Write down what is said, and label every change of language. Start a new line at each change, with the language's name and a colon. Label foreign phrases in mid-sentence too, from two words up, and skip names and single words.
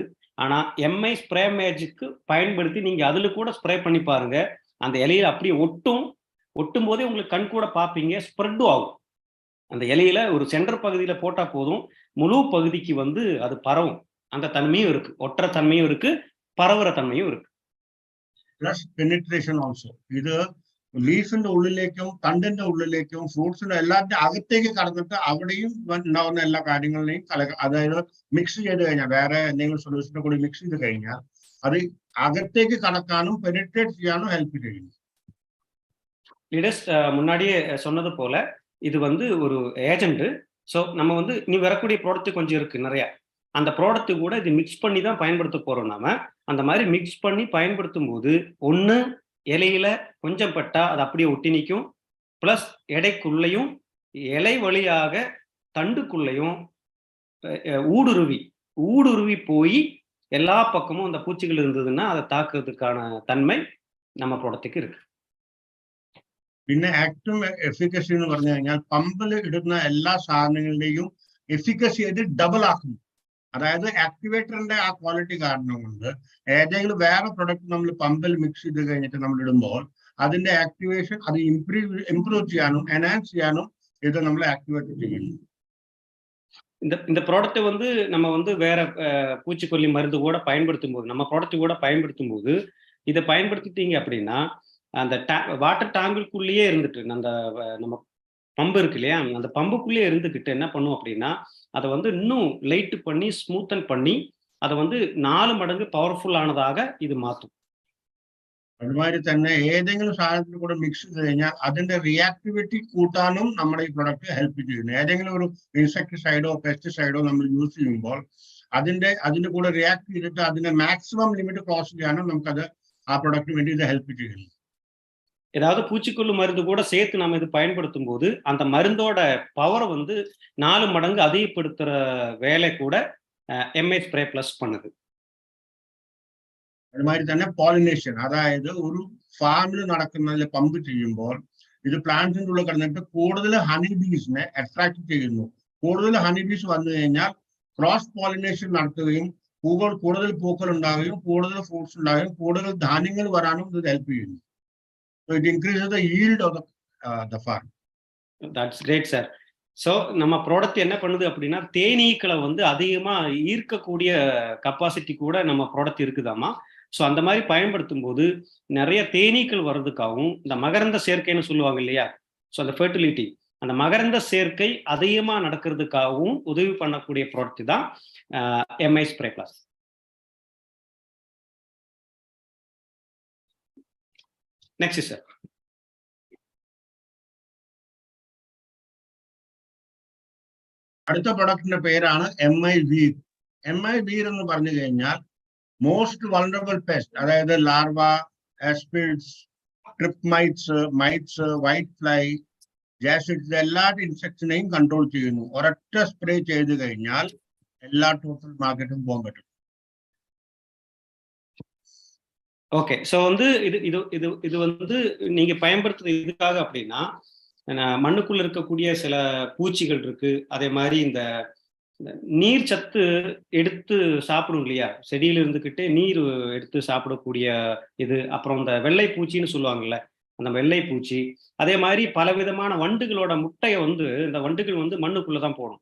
Tamil: ஆனா MI ஸ்ப்ரே மேஜிக்கு பயன்படுத்தி நீங்க அதுல கூட ஸ்ப்ரே பண்ணி பாருங்க, அந்த இலையில அப்படியே ஒட்டும் போதே உங்களுக்கு கண் கூட பார்ப்பீங்க, ஸ்ப்ரெட்டும் ஆகும். அந்த இலையில ஒரு சென்டர் பகுதியில போட்டா போதும், முழு பகுதிக்கு வந்து அது பரவும். அந்த தன்மையும் இருக்கு, ஒற்ற தன்மையும் இருக்கு, பரவுற தன்மையும் இருக்கு.
English: plus penetration also.
Malayalam: ഇത് ലീഫിന്റെ ഉള്ളിലേക്കും തണ്ടിന്റെ ഉള്ളിലേക്കും ഫ്രൂട്ട്സിന്റെ എല്ലാത്തിന്റെ അകത്തേക്ക് കടന്നിട്ട് അവിടെയും ഉണ്ടാവുന്ന എല്ലാ കാര്യങ്ങളിലെയും അതായത് മിക്സ് ചെയ്ത് കഴിഞ്ഞാൽ, വേറെ എന്തെങ്കിലും സൊല്യൂഷനെ കൂടി മിക്സ് ചെയ്ത് കഴിഞ്ഞാൽ അത് അകത്തേക്ക് കടക്കാനും പെനിട്രേറ്റ് ചെയ്യാനും ഹെൽപ്പ് ചെയ്യുന്നു.
Tamil: லீடர்ஸ் முன்னாடியே சொன்னது போல இது வந்து ஒரு ஏஜென்ட். ஸோ நம்ம வந்து நீ வரக்கூடிய ப்ராடக்ட் கொஞ்சம் இருக்கு நிறைய, அந்த ப்ராடக்ட் கூட இது மிக்ஸ் பண்ணி தான் பயன்படுத்த போறோம். நாம அந்த மாதிரி மிக்ஸ் பண்ணி பயன்படுத்தும் போது ஒன்று இலையில கொஞ்சம் பட்டா அது அப்படியே ஒட்டி நிற்கும், பிளஸ் எடைக்குள்ளையும் இலை வழியாக தண்டுக்குள்ளையும் ஊடுருவி போய் எல்லா பக்கமும் அந்த பூச்சிகள் இருந்ததுன்னா அதை தாக்குறதுக்கான தன்மை நம்ம ப்ராடக்ட்டுக்கு இருக்கு.
Malayalam: പിന്നെ ഏറ്റവും എഫിക്കസി എന്ന് പറഞ്ഞു കഴിഞ്ഞാൽ പമ്പിൽ ഇടുന്ന എല്ലാ സാധനങ്ങളുടെയും എഫിക്കസി ഇത് ഡബിൾ ആക്കുന്നു. അതായത് ആക്ടിവേറ്ററിന്റെ ആ ക്വാളിറ്റി കാരണം കൊണ്ട് ഏതെങ്കിലും വേറെ പ്രൊഡക്റ്റ് നമ്മൾ പമ്പിൽ മിക്സ് ചെയ്ത് കഴിഞ്ഞിട്ട് നമ്മൾ ഇടുമ്പോൾ അതിന്റെ ആക്ടിവേഷൻ അത് ഇംപ്രൂവ് ചെയ്യാനും എൻഹാൻസ് ചെയ്യാനും ഇത് നമ്മൾ ആക്ടിവേറ്റ് ചെയ്യുന്നു.
Tamil: இந்த ப்ராடக்ட் வந்து நம்ம வந்து வேற பூச்சிக்கொல்லி மருந்து கூட பயன்படுத்தும் போது, நம்ம ப்ராடக்ட் கூட பயன்படுத்தும் போது இதை பயன்படுத்திட்டீங்க அப்படின்னா அந்த
English: water tank
Tamil: இருந்துட்டு அந்த நம்ம பம்பு இருக்கு இல்லையா, அந்த பம்புக்குள்ளே இருந்துக்கிட்டு என்ன பண்ணும் அப்படின்னா, அதை வந்து இன்னும் லைட் பண்ணி ஸ்மூத்தன் பண்ணி அதை வந்து 4 மடங்கு பவர்ஃபுல் ஆனதாக
Malayalam: ഇത് മാറ്റും. അതുമാതിരി തന്നെ ഏതെങ്കിലും സാധനത്തിൽ കൂടെ മിക്സ് ചെയ്ത് കഴിഞ്ഞാൽ അതിന്റെ റിയാക്ടിവിറ്റി കൂട്ടാനും നമ്മുടെ ഈ പ്രൊഡക്റ്റ് ഹെൽപ്പ് ചെയ്യുന്നു. ഏതെങ്കിലും ഒരു ഇൻസെക്ടിസൈഡോ പെസ്റ്റിസൈഡോ നമ്മൾ യൂസ് ചെയ്യുമ്പോൾ അതിന്റെ കൂടെ റിയാക്ട് ചെയ്തിട്ട് അതിന്റെ
English: maximum limit cross
Malayalam: ചെയ്യാനും നമുക്കത് ആ പ്രൊഡക്റ്റിന് വേണ്ടി ഇത് ഹെൽപ്പ് ചെയ്യുന്നു. ஏதாவது பூச்சிக்கொல்லி மருந்து கூட சேர்த்து நம்ம இது பயன்படுத்தும் போது அந்த மருந்தோட பவரை வந்து 4 மடங்கு அதிகப்படுத்துற வேலை கூட MI ஸ்ப்ரே பிளஸ் பண்ணுது. അതുമാതിരി തന്നെ പോളിനേഷൻ, അതായത് ഒരു ഫാമിൽ നടക്കുന്നതിൽ പമ്പ് ചെയ്യുമ്പോൾ ഇത് പ്ലാന്റിന്റെ ഉള്ളിൽ കിടന്നിട്ട് കൂടുതൽ
English: honey bees
Malayalam: അട്രാക്ട് ചെയ്യുന്നു. കൂടുതൽ
English: honey bees
Malayalam: വന്നു കഴിഞ്ഞാൽ
English: cross pollination
Malayalam: നടത്തുകയും കൂടുതൽ പൂക്കൾ ഉണ്ടാവുകയും കൂടുതൽ ഫ്രൂട്ട്സ് ഉണ്ടാവുകയും കൂടുതൽ ധാന്യങ്ങൾ വരാനും ഇത് ഹെൽപ്പ് ചെയ്യുന്നു.
English: So it increases the yield of the farm. That's great, sir.
Tamil: ஸோ நம்ம ப்ராடக்ட் என்ன பண்ணுது அப்படின்னா, தேனீக்களை வந்து அதிகமா ஈர்க்கக்கூடிய கப்பாசிட்டி கூட நம்ம ப்ராடக்ட் இருக்குதாமா. ஸோ அந்த மாதிரி பயன்படுத்தும் போது நிறைய தேனீக்கள் வர்றதுக்காகவும், இந்த மகரந்த சேர்க்கைன்னு சொல்லுவாங்க இல்லையா, ஸோ அந்த ஃபெர்டிலிட்டி, அந்த மகரந்த சேர்க்கை அதிகமா நடக்கிறதுக்காகவும் உதவி பண்ணக்கூடிய ப்ராடக்ட் தான் MI ஸ்ப்ரே பிளஸ்.
English: next sir.
Malayalam: അടുത്ത പ്രൊഡക്റ്റിന്റെ പേരാണ് MI വീർ. MI വീർ എന്ന് പറഞ്ഞു കഴിഞ്ഞാൽ
English: most vulnerable pest,
Malayalam: അതായത് ലാർവ, ആസ്പിഡ്സ്,
English: trip mites, white fly,
Malayalam: ജാസിഡ്സ്, എല്ലാ ഇൻസെക്ട്സിനെയും കൺട്രോൾ ചെയ്യുന്നു. ഒരൊറ്റ സ്പ്രേ ചെയ്ത് കഴിഞ്ഞാൽ എല്ലാ
English: total market
Malayalam: പോകാൻ പറ്റും.
Tamil: ஓகே, ஸோ வந்து இது வந்து நீங்க பயன்படுத்துறது இதுக்காக அப்படின்னா, மண்ணுக்குள்ள இருக்கக்கூடிய சில பூச்சிகள் இருக்கு, அதே மாதிரி இந்த நீர் சத்து எடுத்து சாப்பிடும் இல்லையா, செடியில இருந்துக்கிட்டு நீர் எடுத்து சாப்பிடக்கூடிய இது, அப்புறம் இந்த வெள்ளை பூச்சின்னு சொல்லுவாங்கல்ல, அந்த வெள்ளை பூச்சி, அதே மாதிரி பல விதமான வண்டுகளோட முட்டையை வந்து இந்த வண்டுகள் வந்து மண்ணுக்குள்ளதான் போடும்.